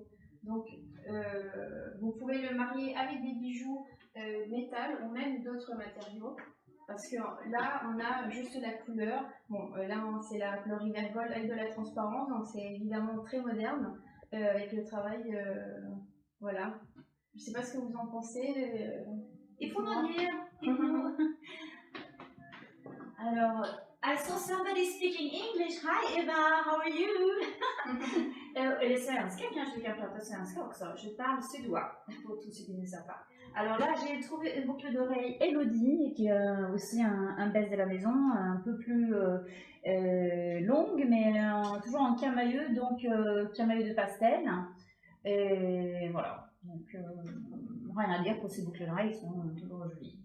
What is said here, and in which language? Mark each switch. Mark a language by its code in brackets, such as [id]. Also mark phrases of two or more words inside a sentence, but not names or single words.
[fr] Donc vous pouvez le marier avec des bijoux métal ou même d'autres matériaux, parce que là on a juste la couleur. Bon, là c'est la couleur River Gold avec de la transparence, donc c'est évidemment très moderne avec le travail. Voilà, je sais pas ce que vous en pensez. Il faut nous dire. Alors, [en] I saw somebody speaking English. Hi Eva, how are you? [sv] Eller svenska kanske vi kan prata svenska också. [fr] Je parle suédois pour tous ceux qui ne savent pas. Alors là, j'ai trouvé une boucle d'oreille Elodie, qui est aussi un best de la maison, un peu plus longue, mais toujours en camailleux, donc camailleux de pastel. Et voilà, donc rien à dire pour ces boucles d'oreilles, ils sont toujours jolies.